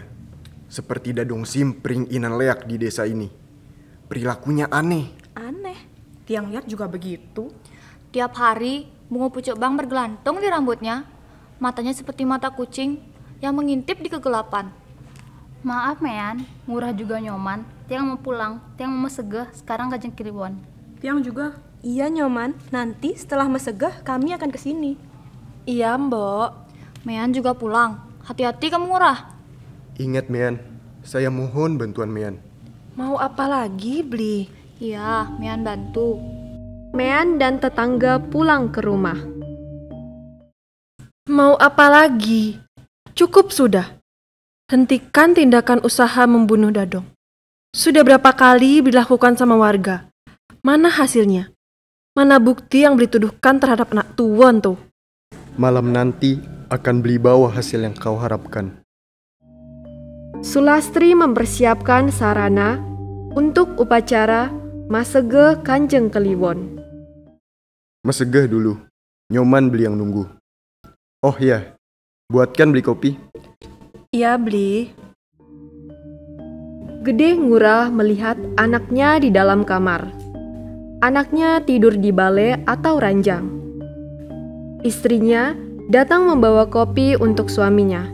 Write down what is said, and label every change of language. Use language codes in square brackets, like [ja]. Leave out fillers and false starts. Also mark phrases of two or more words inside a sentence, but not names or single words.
[id] Seperti Dadong Simpring Inan Liak di desa ini. Perilakunya aneh. Aneh. Tiang lihat juga begitu. Tiap hari, bunga pucuk bang bergelantung di rambutnya. Matanya seperti mata kucing yang mengintip di kegelapan. Maaf Mean, Ngurah juga nyoman. Tiang mau pulang, Tiang mau mesegeh, sekarang Kajeng Kliwon. Tiang juga. Iya, Nyoman. Nanti setelah mesegah kami akan ke sini. Iya, Mbok. Mean juga pulang. Hati-hati kamu, Ngurah. Ingat, Mean. Saya mohon bantuan Mean. Mau apa lagi, Bli? Iya, Mean bantu. Mean dan tetangga pulang ke rumah. Mau apa lagi? Cukup sudah. Hentikan tindakan usaha membunuh Dadong. Sudah berapa kali dilakukan sama warga? Mana hasilnya? Mana bukti yang dituduhkan terhadap anak tuan tuh? Malam nanti akan beli bawa hasil yang kau harapkan. Sulastri mempersiapkan sarana untuk upacara Masege Kanjeng Kliwon. Mesegeh dulu. Nyoman beli yang nunggu. Oh ya, buatkan beli kopi. Iya, Bli. Gedeh Ngurah melihat anaknya di dalam kamar. Anaknya tidur di bale atau ranjang. Istrinya datang membawa kopi untuk suaminya.